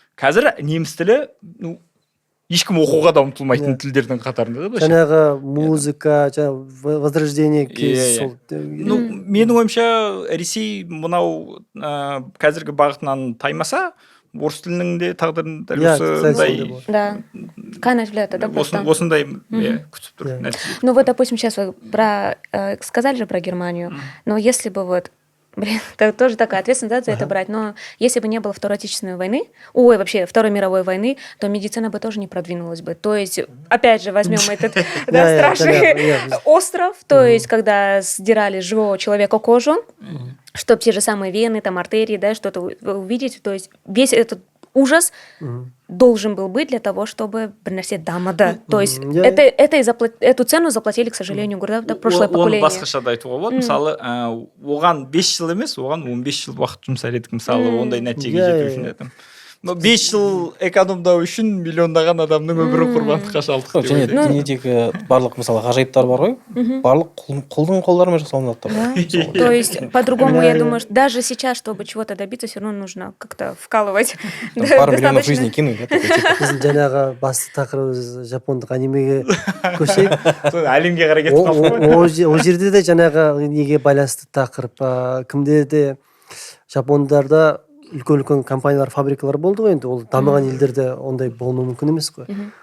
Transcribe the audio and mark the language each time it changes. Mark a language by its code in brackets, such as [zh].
[kk] Қазір неміс тілі ешкім оқуға да ұмтылмайтын тілдердің қатарында да. Жаңағы музыка, жаңағы возрождение сол. Менің ойымша Ресей мынау қазіргі бағытынан таймаса орыс тілінің де тағдырын дәл осындай. [ru] Да. Канать влияет, да, просто. [kk] Осындай күтіп тұр. [ru] Ну вот, допустим, сейчас вы сказали же про Германию, но если бы вот, это тоже такая ответственность за это брать, но если бы не было Второй Отечественной войны, вообще Второй мировой войны, то медицина бы тоже не продвинулась бы. То есть, опять же, возьмем этот страшный остров, то есть, когда сдирали с живого человека кожу, чтобы те же самые вены, там, артерии, да, что-то увидеть, то есть весь этот ужас должен был быть для того, чтобы приносить дамада. То есть эту цену заплатили, к сожалению, прошлое поколение. [kk] Оны басқаша да айтуға болады. Мысалы, оған 5 жыл емес, оған 15 жыл уақыт жұмсар едік, мысалы, ондай нәтижеге жету үшін едім. 5 жыл экономдау үшін миллиондаған адамның өмірін құрбандыққа шалдық. Және дүниедегі барлық мысалы ғажайыптар бар ғой, барлық құлдың қолдарымен жасалынады. [ru] То есть, по-другому, я думаю, даже сейчас, чтобы чего-то добиться, все равно нужно как-то вкалывать. Пару миллионов жизней кинуть. [kk] Біздің жаңағы басты тақырыбымыз жапондық анимеге көшейік. Әлемге қарай кетіп қалды. Ол жерде де жаңағы неге байланысты тақырып. Кімде де жапондарда үлкен компаниялар, фабрикалар болды ғой, енді ол дамыған елдерде ондай болуы мүмкін емес қой.